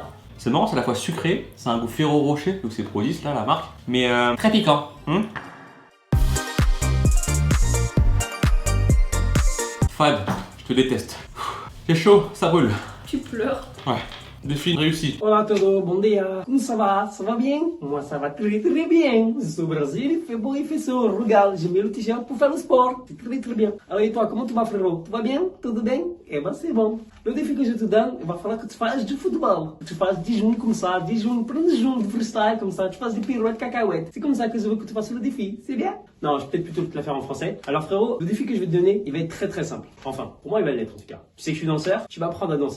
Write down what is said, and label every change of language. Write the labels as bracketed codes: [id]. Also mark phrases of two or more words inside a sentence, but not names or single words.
[fr] C'est marrant, c'est à la fois sucré, c'est un goût Ferrero Rocher, donc c'est Prozis là, la marque, mais très piquant. Fad, je te déteste. C'est chaud, ça brûle. Tu pleures. Ouais, défi réussi. [pt] Olá a todos, bom dia. [fr] Como ça va? Ça va bien? Moi ça va très très bien. Je suis au Brésil, il fait beau, il fait chaud. Regarde, j'ai mis le t-shirt pour faire le sport. C'est très très bien. Alors et toi, comment tu vas frérot? Tu vas bien? [pt] Tudo bem? [fr] Eh ben c'est bon. Le défi que je te donne, il va falloir que tu fasses du football. Tu fasses 10 jours comme ça, 10 jours, prends 10 jours de freestyle comme ça, tu fasses des pirouettes cacahuètes. C'est comme ça que je veux que tu fasses le défi. C'est bien? Non, je vais peut-être plutôt te la faire en français. Alors frérot, le défi que je vais te donner, il va être très très simple. Enfin, pour moi il va l'être en tout cas. Tu sais que je suis danseur, tu vas apprendre à danser.